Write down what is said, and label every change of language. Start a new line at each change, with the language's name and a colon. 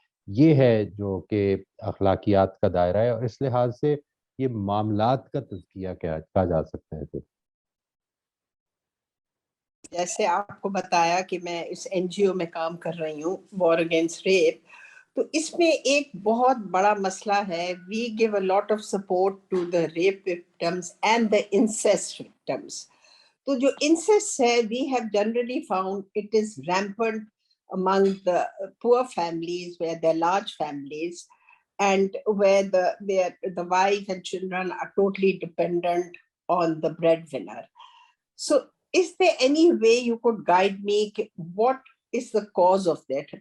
Urdu: یہ ہے جو کہ اخلاقیات کا دائرہ ہے, اور اس لحاظ سے یہ معاملات کا تزکیہ کہا جا سکتا ہے. جیسے آپ کو بتایا کہ میں اس این جی او میں کام کر رہی ہوں, وار اگینسٹ ریپ, تو اس میں ایک بہت بڑا مسئلہ ہے.
English: We give a lot of support to the rape victims and the incest victims.
Urdu: تو جو انسیسٹ ہے,
English: We have generally found it is rampant among the poor families where there are large families and where the wife and children are totally dependent on the breadwinner. So is there any way you could guide me what is the cause of that?